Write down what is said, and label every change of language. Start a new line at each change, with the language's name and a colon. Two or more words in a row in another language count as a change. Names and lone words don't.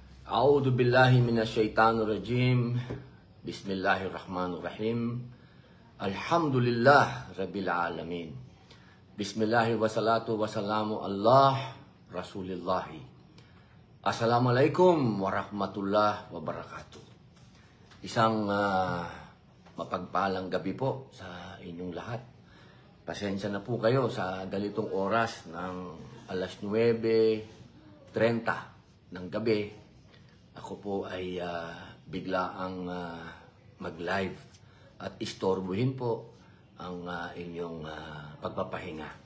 Arabic: أعوذ بالله من الشيطان الرجيم. بسم الله الرحمن الرحيم. الحمد لله رب العالمين. بسم الله والصلاة والسلام على رسول الله. السلام عليكم ورحمة الله وبركاته.
Filipino: Isang mapagpalang gabi po sa inyong lahat. Pasensya na po kayo sa ganitong oras ng alas 9:30 ng gabi. Ako po ay biglaang mag-live at istorbohin po ang inyong pagpapahinga.